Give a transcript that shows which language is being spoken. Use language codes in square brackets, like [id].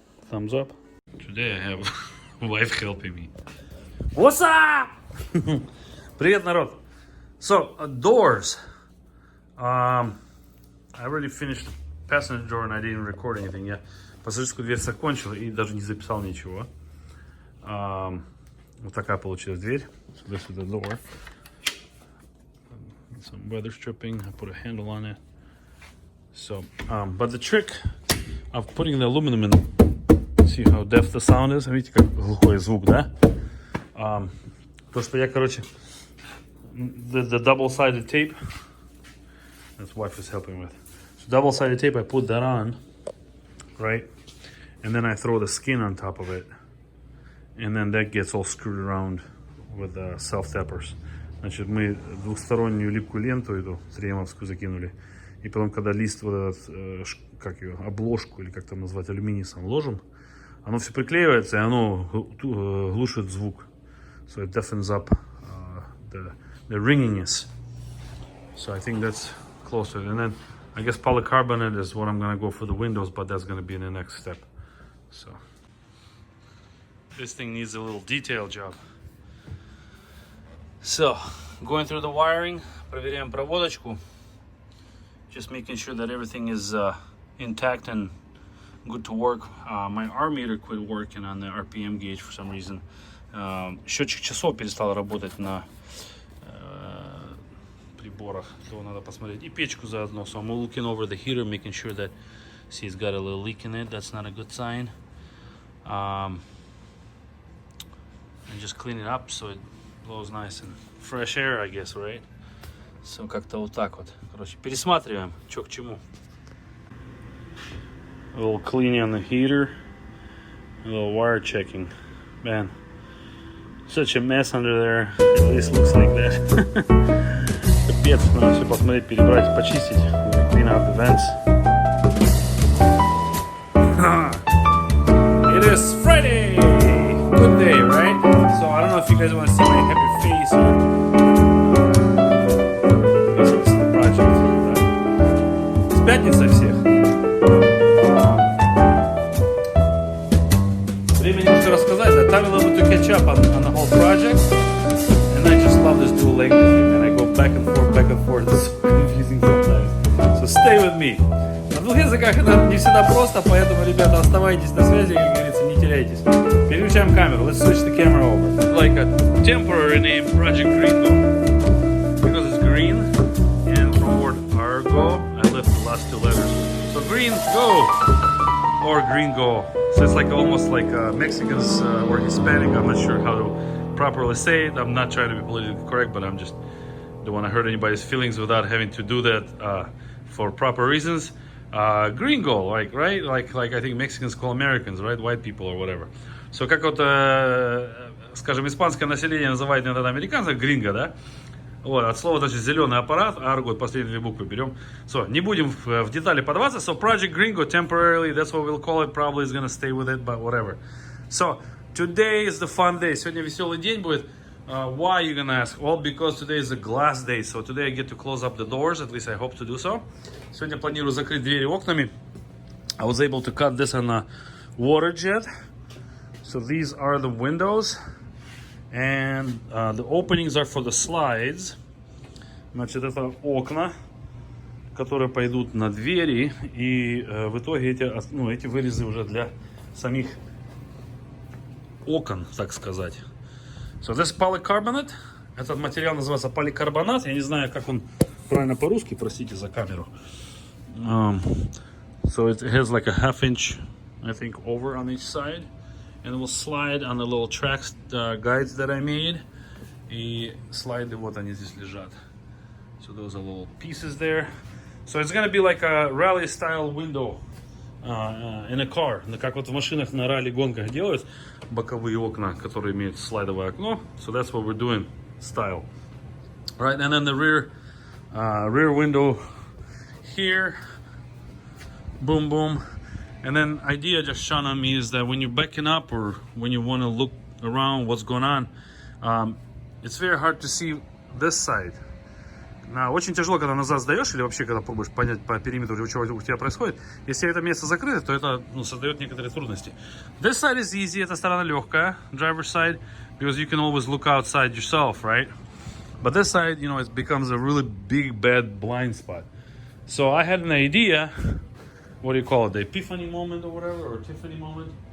[en] Thumbs up. Today I have wife helping me. What's up? [ru] Привет, народ. [en] So, doors. I already finished the passenger door and I didn't record anything. [ru] Я пассажирскую дверь закончил и даже не записал ничего. Вот такая получилась дверь. [en] So this is the door. Some weather stripping. I put a handle on it. So, but the trick of putting the aluminum in. See how deaf the sound is? [ru] Видите, как глухой звук, да? То, что я, короче, [en] the double-sided tape, that's wife is helping with. So double-sided tape, I put that on, right? And then I throw the skin on top of it. And then that gets all screwed around with the self-tappers. [ru] Значит, мы двухстороннюю липкую ленту эту 3М-овскую закинули. И потом, когда лист вот этот, как ее, обложку, или как там назвать, алюминий сам ложим, оно все приклеивается, и оно глушит звук. [en] So it deafens up the ringiness. So I think that's closer. And then I guess polycarbonate is what I'm gonna go for the windows, but that's gonna be in the next step. So this thing needs a little detail job. So going through the wiring, [ru] проверяем проводочку, [en] just making sure that everything is intact and good to work. My R meter quit working on the RPM gauge for some reason. [ru] Счетчик часов перестал работать на приборах, то надо посмотреть. И печку заодно. [en] So I'm looking over the heater, making sure that, see, it's got a little leak in it. That's not a good sign. And just clean it up so it blows nice and fresh air, I guess, right? [ru] So как-то вот так вот. Короче, пересматриваем, что к чему. [en] A little cleaning on the heater, a little wire checking. Man, such a mess under there. At least looks like that. [ru] Капец, надо все посмотреть, перебрать, почистить. [en] Clean out the vents. It is Friday! Good day, right? So I don't know if you guys want to see my happy face here. This is the project. [ru] С пятницы всех. Время немножко рассказать. [en] I time a little bit to catch up on the whole project. And I just love this dual leg lifting. And I go back and forth. It's so confusing sometimes. So stay with me. [ru] На двух языках это не всегда просто, поэтому, ребята, оставайтесь на связи, как говорится, не теряйтесь. Переключаем камеру. [en] Let's switch the camera over. Like a temporary name, Project Gringo. Because it's green, and from word Argo, I left the last two letters. So green, go! Or green go. So it's like almost like Mexicans or Hispanic. I'm not sure how to properly say it. I'm not trying to be politically correct, but I'm just don't want to hurt anybody's feelings without having to do that for proper reasons. Gringo, like, right? Like I think Mexicans call Americans, right? White people or whatever. [ru] So как вот, скажем, испанское население называет иногда американцев гринго, да? Вот, от слова, значит, зеленый аппарат, Argo, последние две буквы берем. So, не будем в детали подаваться. [en] So, Project Gringo, temporarily, that's what we'll call it. Probably is gonna stay with it, but whatever. So, today is the fun day. [ru] Сегодня веселый день будет. [en] Why, you're gonna ask? Well, because today is a glass day. So, today I get to close up the doors. At least I hope to do so. [ru] Сегодня планирую закрыть двери окнами. [en] I was able to cut this on a water jet. So, these are the windows. And the openings are for the slides. [ru] Значит, это окна, которые пойдут на двери. И в итоге эти вырезы уже для самих окон, так сказать. [en] So this polycarbonate. [ru] Этот материал называется поликарбонат. Я не знаю, как он правильно по-русски, простите за камеру. [en] So it has like a 1/2 inch, I think, over on each side. And it will slide on the little tracks guides that I made. [ru] И слайды, вот они здесь лежат. [en] So those are little pieces there. So it's gonna be like a rally style window in a car. [ru] Как вот в машинах на ралли-гонках делают боковые окна, которые имеют слайдовое окно. [en] So that's what we're doing, style. Right, and then the rear window here. Boom, boom. And then idea just shone on me is that when you're backing up or when you want to look around what's going on, it's very hard to see this side. [ru] Очень тяжело, когда назад сдаешь или вообще, когда пробуешь понять по периметру, что у тебя происходит. Если это место закрыто, то это создает некоторые трудности. [en] This side is easy, [ru] эта сторона легкая, [en] driver's side, because you can always look outside yourself, right? But this side, you know, it becomes a really big, bad blind spot. So I had an idea. What do you call it? The epiphany moment or whatever, or Tiffany moment.